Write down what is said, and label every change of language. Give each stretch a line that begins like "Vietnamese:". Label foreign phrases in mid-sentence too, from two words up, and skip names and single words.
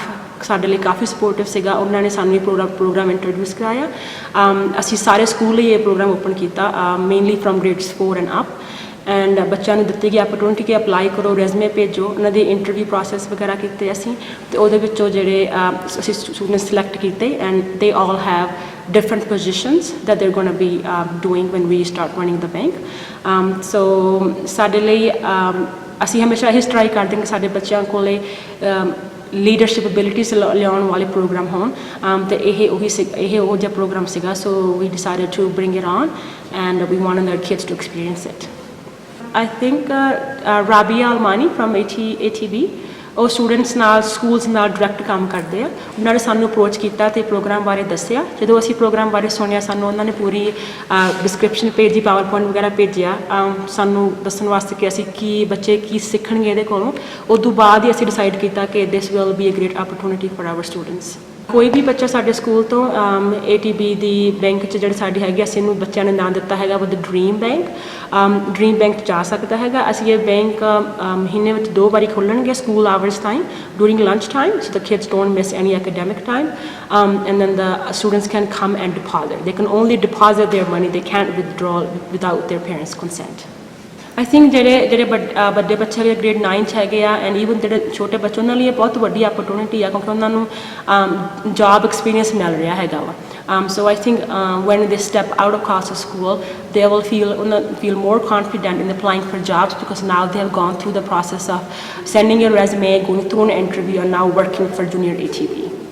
Punjabi: ਸਾਡੇ ਲਈ ਕਾਫੀ ਸਪੋਰਟਿਵ ਸੀਗਾ ਉਹਨਾਂ ਨੇ ਸਾਨੂੰ ਇਹ ਪ੍ਰੋਗਰਾਮ ਇੰਟਰੋਡਿਊਸ ਕਰਾਇਆ ਅਸੀਂ ਸਾਰੇ ਸਕੂਲ ਲਈ ਇਹ ਪ੍ਰੋਗਰਾਮ ਓਪਨ ਕੀਤਾ ਮੇਨਲੀ
English: from grades 4 and up
Punjabi: ਐਂਡ ਬੱਚਿਆਂ ਨੂੰ ਦਿੱਤੀ ਗਈ ਆਪਰਚੁਨਿਟੀ ਕਿ ਅਪਲਾਈ ਕਰੋ ਰੈਜ਼ਮੇ ਭੇਜੋ ਉਹਨਾਂ ਦੇ ਇੰਟਰਵਿਊ ਪ੍ਰੋਸੈਸ ਵਗੈਰਾ ਕੀਤੇ ਅਸੀਂ ਅਤੇ ਉਹਦੇ ਵਿੱਚੋਂ ਜਿਹੜੇ ਅਸੀਂ ਸਟੂਡੈਂਟ ਸਿਲੈਕਟ ਕੀਤੇ
English: and they all have different positions that they're going to be doing when we start running the bank.
Punjabi: So ਸਾਡੇ ਲਈ ਅਸੀਂ ਹਮੇਸ਼ਾ ਇਹੀ ਟਰਾਈ ਕਰਦੇ ਹਾਂ ਕਿ ਸਾਡੇ ਬੱਚਿਆਂ ਕੋਲੇ ਲੀਡਰਸ਼ਿਪ ਐਬਿਲਿਟੀਜ਼ ਲਿਆਉਣ ਵਾਲੇ ਪ੍ਰੋਗਰਾਮ ਹੋਣ ਅਤੇ ਇਹ ਉਹ ਜਿਹਾ ਪ੍ਰੋਗਰਾਮ ਸੀਗਾ
English: so we decided to bring it on and we wanted their kids to experience it. I think Rabia Almani from ATB
Punjabi: ਉਹ ਸਟੂਡੈਂਟਸ ਨਾਲ ਸਕੂਲਸ ਨਾਲ ਡਾਇਰੈਕਟ ਕੰਮ ਕਰਦੇ ਆ ਉਹਨਾਂ ਨੇ ਸਾਨੂੰ ਅਪਰੋਚ ਕੀਤਾ ਅਤੇ ਪ੍ਰੋਗਰਾਮ ਬਾਰੇ ਦੱਸਿਆ ਜਦੋਂ ਅਸੀਂ ਪ੍ਰੋਗਰਾਮ ਬਾਰੇ ਸੁਣਿਆ ਸਾਨੂੰ ਉਹਨਾਂ ਨੇ ਪੂਰੀ ਡਿਸਕ੍ਰਿਪਸ਼ਨ ਭੇਜੀ ਪਾਵਰ ਪੁਆਇੰਟ ਵਗੈਰਾ ਭੇਜਿਆ ਸਾਨੂੰ ਦੱਸਣ ਵਾਸਤੇ ਕਿ ਅਸੀਂ ਬੱਚੇ ਕੀ ਸਿੱਖਣਗੇ ਇਹਦੇ ਕੋਲੋਂ ਉਦੋਂ ਬਾਅਦ ਹੀ ਅਸੀਂ ਡਿਸਾਈਡ ਕੀਤਾ ਕਿ
English: this will be a great opportunity for our students
Punjabi: ਕੋਈ ਵੀ ਬੱਚਾ ਸਾਡੇ ਸਕੂਲ ਤੋਂ ATB ਦੀ ਬੈਂਕ 'ਚ ਜਿਹੜੀ ਸਾਡੀ ਹੈਗੀ ਅਸੀਂ ਇਹਨੂੰ ਬੱਚਿਆਂ ਨੇ ਨਾਂ ਦਿੱਤਾ ਹੈਗਾ ਵਿਦ ਡਰੀਮ ਬੈਂਕ 'ਚ ਜਾ ਸਕਦਾ ਹੈਗਾ ਅਸੀਂ ਇਹ ਬੈਂਕ ਮਹੀਨੇ ਵਿੱਚ 2 ਵਾਰੀ ਖੋਲ੍ਹਣਗੇ
English: school hours time during lunch time so the kids don't miss any academic time and then the students can come and deposit they can only deposit their money they can't withdraw without their parents consent I think
Punjabi: ਜਿਹੜੇ ਵੱਡੇ ਬੱਚੇ ਹੈਗੇ ਗ੍ਰੇਡ 9 'ਚ ਹੈਗੇ ਆ
English: and even
Punjabi: ਜਿਹੜੇ ਛੋਟੇ ਬੱਚੇ ਉਹਨਾਂ ਲਈ ਇਹ ਬਹੁਤ ਵੱਡੀ ਆਪਰਚੁਨਿਟੀ ਆ ਕਿਉਂਕਿ ਉਹਨਾਂ ਨੂੰ ਜੋਬ ਐਕਸਪੀਰੀਅੰਸ ਮਿਲ ਰਿਹਾ ਹੈਗਾ ਵਾ
English: so I think when they step out of Khalsa school they will feel more confident in applying for jobs because now they have gone through the process of sending your resume going through an interview and now working for junior ATB.